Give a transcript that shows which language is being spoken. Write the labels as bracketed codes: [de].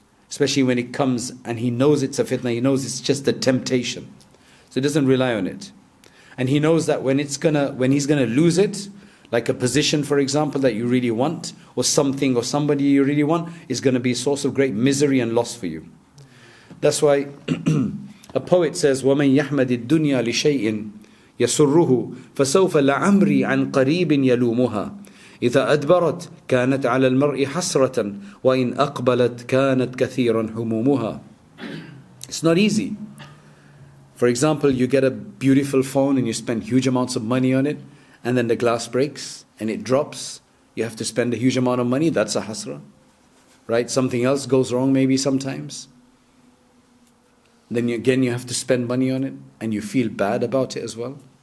[en] Especially when it comes and he knows it's a fitna, he knows it's just a temptation. So he doesn't rely on it. And he knows that when he's gonna lose it, like a position, for example, that you really want, or something or somebody you really want, is going to be a source of great misery and loss for you. That's why a poet says, [ar] وَمَنْ يَحْمَدِ الدُّنْيَا لِشَيْءٍ يَسُرُّهُ فَسَوْفَ لَعَمْرِي عَنْ قَرِيبٍ يَلُومُهَا إِذَا أَدْبَرَتْ كَانَتْ عَلَى الْمَرْءِ حَسْرَةً وَإِنْ أَقْبَلَتْ كَانَتْ كَثِيرًا هُمُومُهَا. [en] It's not easy. For example, you get a beautiful phone and you spend huge amounts of money on it, and then the glass breaks and it drops. You have to spend a huge amount of money. That's a hasra, right? Something else goes wrong maybe sometimes. Then you have to spend money on it and you feel bad about it as well.